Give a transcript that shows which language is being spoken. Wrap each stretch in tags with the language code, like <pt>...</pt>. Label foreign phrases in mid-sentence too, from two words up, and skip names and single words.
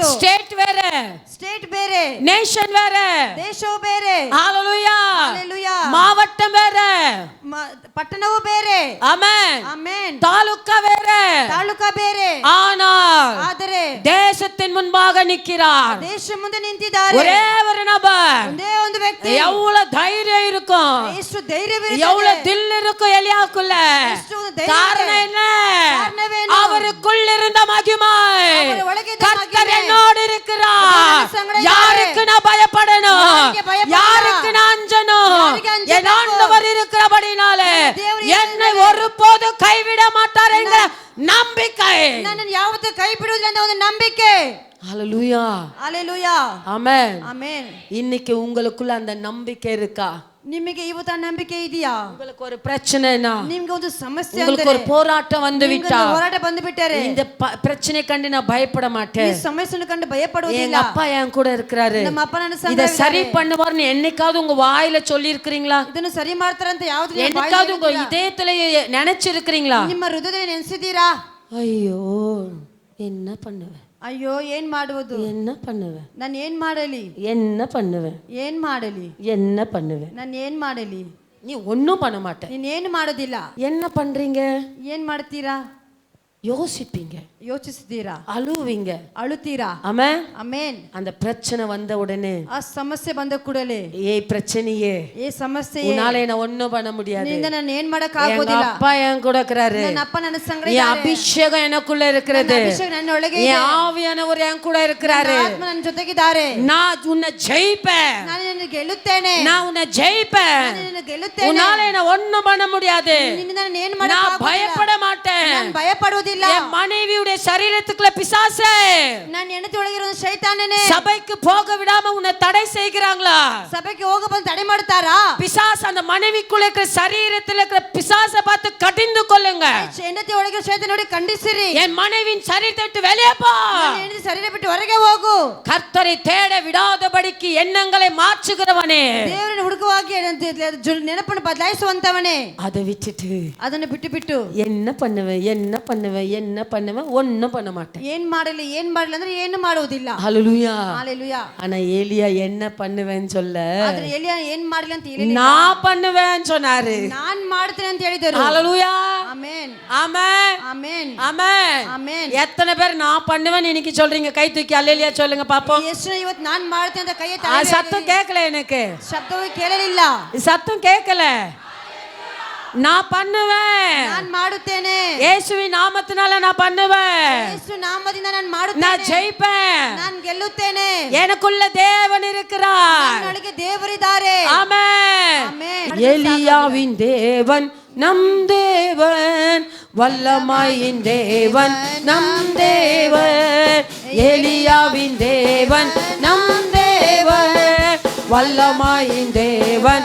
<ta>ஸ்டேட் வேற,</ta> <kn>ಸ್ಟೇಟ್ ಬೇರೆ,</kn> <ta>நேஷன் வேற,</ta> <kn>ದೇಶವು ಬೇರೆ.</kn> <ta>ஹalleluya.</ta> <kn>ಹalleluya.</kn> <ta>மாவட்டம் வேற,</ta> <kn>ಪಟ್ಟಣವು ಬೇರೆ.</kn> <ta>ஆமென்.</ta> <kn>ಆಮೆನ್.</kn> <ta>தாலுகா வேற,</ta> <kn>ತಾಲೂಕಾ ಬೇರೆ.</kn> <ta>ஆனால்</ta> <kn>ಆದರೆ</kn> <ta>தேசத்தின் முன்பாக நிற்கிறார்</ta> <kn>ದೇಶ ಮುಂದೆ ನಿಂತಿದ್ದಾರೆ</kn> <ta>ஒரே ஒரு நபர்.</ta> <kn>ಒಂದೇ ಒಂದು ವ್ಯಕ್ತಿ.</kn> <ta>எவ்வளவு தைரியம் இருக்கும்,</ta> <kn>ಎಷ್ಟು ಧೈರ್ಯವಿರುತ್ತದೆ,</kn> <ta>எவ்வளவு தில் இருக்கும் எலியாக்குள்ள.</ta> <kn>ಎಷ್ಟು ಧೈರ್ಯ.</kn> <ta>காரணம் என்ன?</ta> <kn>ಕಾರಣವೇನು?</kn> <ta>அவருக்குள் இருந்த மகிமை.</ta> <kn>ಅವರ ಒಳಗಿದ್ದ</kn> <ta>கர்த்தர்</ta> <kn>ಮಹಿಮೆ.</kn> <ta>என்னோடு இருக்கிறார்.</ta> <kn>ನನ್ನ ಸಂಗಡ</kn> <ta>யாருக்கு நான் பயப்படணும்? யாருக்கு பயப்படணும்? யாருக்கு நான் அஞ்சணும்? யாருக்கு அஞ்சணும்? என் ஆண்டவர் இருக்கிறபடினாலே தேவன் என்னை ஒருபோதும் கைவிட மாட்டார் என்கிற நம்பிக்கை.</ta> <kn>ನನ್ನನ್ನು ಯಾವತ್ತೂ ಕೈ ಬಿಡುವುದಿಲ್ಲ ಅಂತ ಒಂದು ನಂಬಿಕೆ.</kn> <ta>ஹalleluya. ஹalleluya. ஆமென். ஆமென். இன்னைக்கு உங்களுக்குள்ள அந்த நம்பிக்கை இருக்கா?</ta> <kn>ನಿಮಗೆ ಇವತ್ತು ಆ ನಂಬಿಕೆ ಇದೆಯಾ?</kn> <ta>உங்களுக்கு ஒரு பிரச்சனைனா,</ta> <kn>ನಿಮಗೆ ಒಂದು ಸಮಸ್ಯೆ</kn> <ta>உங்களுக்கு ஒரு போராட்டம் வந்து விட்டா,</ta> <kn>ಹೋರಾಟ ಬಂದು ಬಿಟ್ಟರೆ</kn> <ta>இந்த பிரச்சனை கண்டு நான் பயப்பட</ta> <kn>ಈ</kn> <ta>மாட்டேன்.</ta> <kn>ಸಮಸ್ಯೆಯನ್ನು ಕಂಡು</kn> <ta>எங்க</ta> <kn>ಭಯಪಡುವುದಿಲ್ಲ.</kn> <ta>அப்பா என் கூட இருக்கிறாரு,</ta> <kn>ನಮ್ಮ ಅಪ್ಪ ನನ್ನ</kn> <ta>இத</ta> <kn>ಸಂಗಡ</kn> <ta>சரி</ta> <kn>ಇದ್ದಾರೆ.</kn> <ta>பண்ணுவார்னு என்னைக்காவது உங்க வாயில சொல்லி இருக்கிறீங்களா?</ta> <kn>ಇದನ್ನು ಸರಿ ಮಾಡ್ತಾರೆ ಅಂತ ಯಾವುದು</kn> <ta>என்னைக்காவது உங்க இதயத்துல நினைச்சிருக்கிறீங்களா?</ta> <kn>ನಿಮ್ಮ ಹೃದಯದಲ್ಲಿ ನೆನೆಸಿದ್ದೀರಾ?</kn> <ta>ஐயோ என்ன பண்ணுவேன்,</ta> <kn>ಅಯ್ಯೋ ಏನ್ ಮಾಡುವುದು,</kn> <ta>என்ன பண்ணுவேன்,</ta> <kn>ನಾನು ಏನ್ ಮಾಡಲಿ,</kn> <ta>என்ன பண்ணுவேன்,</ta> <kn>ಏನ್ ಮಾಡಲಿ,</kn> <ta>என்ன பண்ணுவேன்.</ta> <kn>ನಾನು ಏನ್ ಮಾಡಲಿ?</kn> <ta>நீ ஒன்னும் பண்ண மாட்டேன்.</ta> <kn>ನೀನ್ ಏನು ಮಾಡೋದಿಲ್ಲ.</kn> <ta>என்ன பண்றீங்க?</ta> <kn>ಏನ್ ಮಾಡ್ತೀರಾ?</kn> <ta>யோசிப்பீங்க,</ta> <kn>ಯೋಚಿಸ್ತೀರಾ,</kn> <ta>அழுவீங்க,</ta> <kn>ಅಳುತ್ತೀರಾ.</kn> <ta>ஆமென்.</ta> <kn>ಆಮೆನ್.</kn> <ta>அந்த பிரச்சனை வந்த உடனே,</ta> <kn>ಆ ಸಮಸ್ಯೆ ಬಂದ ಕೂಡಲೇ,</kn> <ta>ஏய் பிரச்சனையே,</ta> <kn>ಈ ಸಮಸ್ಯೆ</kn> <ta>உன்னால என்ன ஒண்ணும் பண்ண முடியாது,</ta> <kn>ನಿನ್ನಿಂದ ನಾನು ಏನ್ ಮಾಡಕ್</kn> <ta>எங்க</ta> <kn>ಆಗೋದಿಲ್ಲ.</kn> <ta>அப்பா என் கூட இருக்கிறாரு,</ta> <kn>ನನ್ನ ಅಪ್ಪ ನನ್ನ ಸಂಗಡ</kn> <ta>என்</ta> <kn>ಇದ್ದಾರೆ.</kn> <ta>அபிஷேகம் எனக்குள்ள இருக்கிறது,</ta> <kn>ನನ್ನ ಅಭಿಷೇಕ ನನ್ನ ಒಳಗೆ ಇದೆ.</kn> <ta>என் ஆவியானவர் என் கூட இருக்கிறாரு.</ta> <kn>ನನ್ನ ಆತ್ಮ ನನ್ನ ಜೊತೆಗಿದ್ದಾರೆ.</kn> <ta>நான் உன்னை ஜெயிப்பேன்,</ta> <kn>ನಾನು ನಿನ್ನನ್ನು ಗೆಲ್ಲುತ್ತೇನೆ.</kn> <ta>நான் உன்னை ஜெயிப்பேன்.</ta> <kn>ನಾನು ನಿನ್ನನ್ನು ಗೆಲ್ಲುತ್ತೇನೆ.</kn> <ta>உன்னால என்ன ஒண்ணும் பண்ண முடியாது.</ta> <kn>ನಿನ್ನಿಂದ ನಾನು ಏನ್</kn> <ta>நான்</ta> <kn>ಮಾಡಕ್</kn> <ta>பயப்பட மாட்டேன்.</ta> <kn>ನಾನು ಭಯಪಡುವುದಿಲ್ಲ.</kn> <ta>என் மனைவியுடைய சரீரத்துக்குள்ள பிசாசே,</ta> <kn>ನನ್ನ ಹೆಂಡತಿ ಒಳಗಿರೋ ಶೈತಾನನೇ</kn> <ta>சபைக்கு போக விடாம உன்னை தடை செய்கிறாங்களா?</ta> <kn>ಸಭೆಗೆ ಹೋಗ ಬಂದು ತಡೆ ಮಾಡ್ತಾರಾ?</kn> <ta>பிசாசு அந்த மனைவிக்குள்ள இருக்கிற சரீரத்துல இருக்கிற பிசாசை பார்த்து கடிந்து கொள்ளுங்க.</ta> <kn>ಹೆಂಡತಿ ಒಳಗಿರೋ ಶೈತಾನ ನೋಡಿ ಖಂಡಿಸಿರಿ.</kn> <ta>என் மனைவியின் சரீரத்தை விட்டு வெளியே போ.</ta> <kn>ನನ್ನ ಹೆಂಡತಿ ಶರೀರ ಬಿಟ್ಟು ಹೊರಗೆ ಹೋಗು.</kn> <ta>கர்த்தரை தேட விடாதபடிக்கு எண்ணங்களை மாற்றுகிறவனே,</ta> <kn>ದೇವರನ್ನು ಹುಡುಕುವಾಗಿ ನೆನಪನ್ನು ಬದಲಾಯಿಸುವಂತವನೇ,</kn> <ta>அதை விட்டுட்டு</ta> <kn>ಅದನ್ನು ಬಿಟ್ಟು ಬಿಟ್ಟು</kn> <ta>என்ன பண்ணுவேன், என்ன பண்ணுவேன், என்ன பண்ணுவேன், ஒன்னும் பண்ண மாட்டேன்.</ta> <kn>ಏನ್ ಮಾಡಲಿ ಅಂದ್ರೆ ಏನು ಮಾಡುವುದಿಲ್ಲ.</kn> <ta>ஹalleluya. ஹalleluya. ஆனா ஏலியா என்ன பண்ணுவேன்னு சொல்ல,</ta> <kn>ಆದ್ರೆ ಎಲಿಯ ಏನ್ ಮಾಡಲಿ ಅಂತ ಹೇಳಿಲ್ಲ,</kn> <ta>நான் பண்ணுவேன்னு சொன்னாரு.</ta> <kn>ನಾನ್ ಮಾಡ್ತೇನೆ ಅಂತ ಹೇಳಿದರು.</kn> <ta>ஹalleluya.</ta> <kn>ಆಮೆನ್.</kn> <ta>ஆமென்.</ta> <kn>ಆಮೆನ್.</kn> <ta>ஆமென்.</ta> <kn>ಆಮೆನ್.</kn> <ta>எத்தனை பேர் நான் பண்ணுவேன் இன்னைக்கு சொல்றீங்க? கை தூக்கி அல்லேலியா சொல்லுங்க பாப்போம்.</ta> <kn>ಎಷ್ಟು ಇವತ್ತು ನಾನ್ ಮಾಡ್ತೇನೆ ಅಂತ ಕೈ</kn> <ta>ஆ, சத்தம் கேட்கல, எனக்கு</ta> <kn>ಶಬ್ದವೂ ಕೇಳಲಿಲ್ಲ.</kn> <ta>சத்தம் கேட்கல. நான் பண்ணுவேன்,</ta> <kn>ನಾನ್ ಮಾಡುತ್ತೇನೆ.</kn> <ta>இயேசுவின் நாமத்தினால நான் பண்ணுவேன்,</ta> <kn>ಯೇಸು ನಾಮದಿಂದ ನಾನು</kn> <ta>நான்</ta> <kn>ಮಾಡುತ್ತೇನೆ.</kn> <ta>ஜெயிப்பேன்.</ta> <kn>ನಾನು ಗೆಲ್ಲುತ್ತೇನೆ.</kn> <ta>எனக்குள்ள தேவன் இருக்கிறார்.</ta> <kn>ನನ್ನೊಳಗೆ ದೇವರಿದ್ದಾರೆ.</kn> <ta>ஆமென். ஆமென். எலியாவின் தேவன் நம் தேவன், வல்லமையின் தேவன் நம் தேவன். எலியாவின் தேவன் நம் தேவன், வல்லமையின் தேவன்</ta>